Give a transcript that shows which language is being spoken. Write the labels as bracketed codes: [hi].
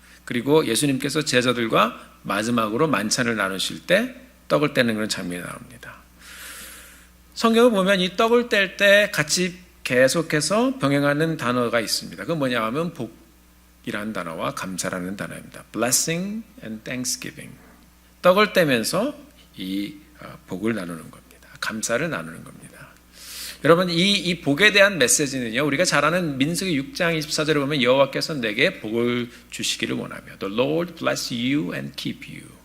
[ko] 그리고 예수님께서 제자들과 마지막으로 만찬을 나누실 때 떡을 떼는 그런 장면이 나옵니다. 성경을 보면 이 떡을 뗄 때 같이 계속해서 병행하는 단어가 있습니다. 그건 뭐냐 하면 복이라는 단어와 감사라는 단어입니다. [en] Blessing and Thanksgiving. [ko] 떡을 떼면서 이 복을 나누는 겁니다. 감사를 나누는 겁니다. 여러분 이 복에 대한 메시지는요, 우리가 잘 아는 민수기 6장 24절에 보면 여호와께서 내게 복을 주시기를 원하며 [en] The Lord bless you and keep you.